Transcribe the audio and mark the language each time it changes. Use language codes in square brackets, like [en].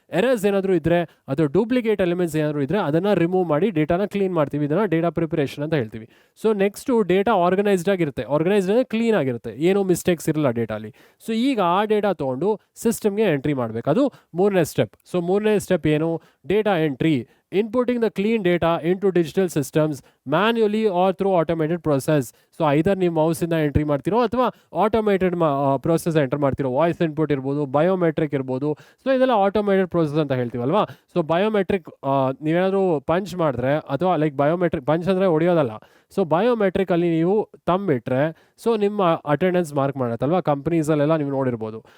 [kn] Errors ಏನಾದರೂ ಇದ್ದರೆ ಅಥವಾ ಡೂಪ್ಲಿಕೇಟ್ ಎಲಿಮೆಂಟ್ಸ್ ಏನಾದರೂ ಇದ್ದರೆ ಅದನ್ನು ರಿಮೂವ್ ಮಾಡಿ ಡೇಟಾನ ಕ್ಲೀನ್ ಮಾಡ್ತೀವಿ, ಇದನ್ನು ಡೇಟಾ ಪ್ರಿಪರೇಷನ್ ಅಂತ ಹೇಳ್ತೀವಿ. ಸೊ ನೆಕ್ಸ್ಟು ಡೇಟಾ ಆರ್ಗನೈಸ್ಡ್ ಆಗಿರುತ್ತೆ, ಆರ್ಗನೈಸ್ಡ್ ಅಂದರೆ ಕ್ಲೀನ್ ಆಗಿರುತ್ತೆ, ಏನೂ ಮಿಸ್ಟೇಕ್ಸ್ ಇರಲ್ಲ ಡೇಟಾಲಿ. ಸೊ ಈಗ ಆ ಡೇಟಾ ತೊಗೊಂಡು ಸಿಸ್ಟಮ್ಗೆ ಎಂಟ್ರಿ ಮಾಡಬೇಕು, ಅದು 3ನೇ ಸ್ಟೆಪ್. ಸೊ 3ನೇ ಸ್ಟೆಪ್ ಏನು, data entry. [en] inputting the clean data into digital systems manually or through automated process. [kn] So either ನೀವು ಮೌಸಿಂದ ಎಂಟ್ರಿ ಮಾಡ್ತಿರೋ ಅಥವಾ ಆಟೋಮೇಟೆಡ್ ಪ್ರೋಸೆಸ್ ಎಂಟರ್ ಮಾಡ್ತಿರೋ, ವಾಯ್ಸ್ ಇನ್ಪುಟ್ ಇರ್ಬೋದು, ಬಯೋಮೆಟ್ರಿಕ್ ಇರ್ಬೋದು. ಸೊ ಇದೆಲ್ಲ ಆಟೋಮೇಟೆಡ್ ಪ್ರೋಸೆಸ್ ಅಂತ ಹೇಳ್ತೀವಲ್ವಾ. ಸೊ ಬಯೋಮೆಟ್ರಿಕ್ ನೀವೇನಾದರೂ ಪಂಚ್ ಮಾಡಿದ್ರೆ ಅಥವಾ ಲೈಕ್ ಬಯೋಮೆಟ್ರಿಕ್ ಪಂಚ್ ಅಂದರೆ ಹೊಡೆಯೋದಲ್ಲ. ಸೊ ಬಯೋಮೆಟ್ರಿಕಲ್ಲಿ ನೀವು ತಂಬಿಟ್ರೆ ಸೊ ನಿಮ್ಮ ಅಟೆಂಡೆನ್ಸ್ ಮಾರ್ಕ್ ಮಾಡತ್ತಲ್ವಾ, ಕಂಪ್ನೀಸಲ್ಲೆಲ್ಲ ನೀವು ನೋಡಿರ್ಬೋದು.